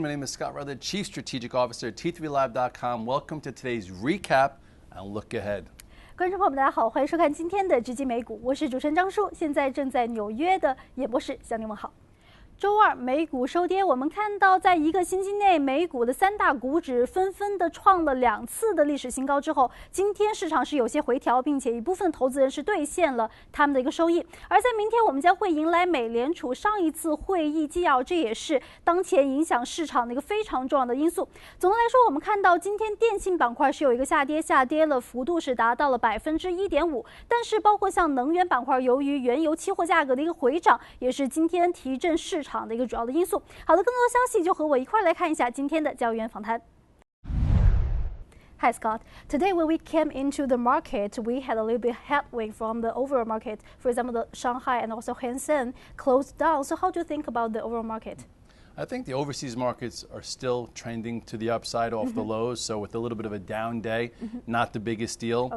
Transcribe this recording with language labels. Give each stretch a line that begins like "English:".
English: My name is Scott Rutherford, Chief Strategic Officer at T3Live.com. Welcome to today's recap and look ahead.
Chinese: 观众朋友们，大家好，欢迎收看今天的直击美股，我是主持人张舒，现在正在纽约的演播室向您问好。周二美股收跌，我们看到在一个星期内，美股的三大股指纷纷的创了2次的历史新高之后，今天市场是有些回调，并且一部分投资人是兑现了他们的一个收益。而在明天，我们将会迎来美联储上一次会议纪要，这也是当前影响市场的一个非常重要的因素。总的来说，我们看到今天电信板块是有一个下跌了幅度是达到了1.5%，但是包括像能源板块，由于原油期货价格的一个回涨，也是今天提振市场的一个主要的因素。好的，更多的消息就和我一块来看一下今天的交易员访谈。
English: Hi Scott. Today when we came into the market, we had a little bit headwind from the overall market. For example, the Shanghai and also Hang Seng closed down. So how do you think about the overall market? I think the overseas markets are still trending to the upside off the lows, so with a little bit of a down day, not the biggest deal.